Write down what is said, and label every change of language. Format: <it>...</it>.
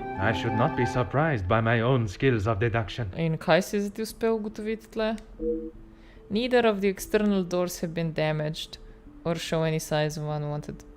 <en>I should not be surprised by my own skills of deduction.</en> <sl>In kaj si zdaj uspel ugotoviti tle?</sl> <en>Neither of the external doors have been damaged or show any signs of unwanted...</en>